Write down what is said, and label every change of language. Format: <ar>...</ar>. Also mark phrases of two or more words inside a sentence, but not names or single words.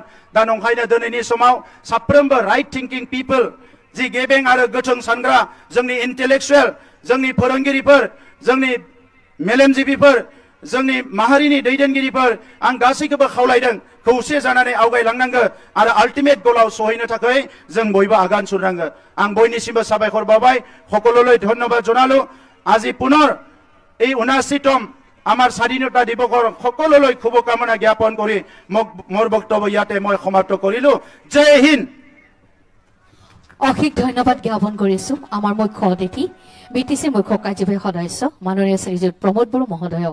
<brx>दा नंखायनो दिनैनि समाव साफ्रोमबो</brx> <en>right thinking people</en> <brx>जि गेबें आरो गोथों सानग्रा जोंनि इन्टेलेक्सुवेल जोंनि फोरोंगिरिफोर जोंनि मेलेमजिबिफोर जोंनि माहारिनि दैदेनगिरिफोर आं गासैखौबो खावलायदों खौसे जानानै आवगायलांनांगौ आरो आल्टिमेट गलाव सहैनो थाखाय जों बयबो आगान सुरनांगौ। आं बयनिसिमबो साबायखर बावबाय,</brx> <as>সকলোলৈ ধন্যবাদ জনালো। আজি পুনৰ এই 79তম আমাৰ স্বাধীনতা দিৱসৰ সকলোলৈ শুভকামনা জ্ঞাপন কৰি মোৰ বক্তব্য ইয়াতে মই সমাপ্ত কৰিলো। জয় হিন্দ। অশেষ ধন্যবাদ জ্ঞাপন কৰিছো আমাৰ মুখ্য অতিথি বিটিসি মুখ্য কাৰ্যবাহী সদস্য মাননীয় শ্ৰীযুত প্ৰমোদ বড়ো মহোদয়ক।</as>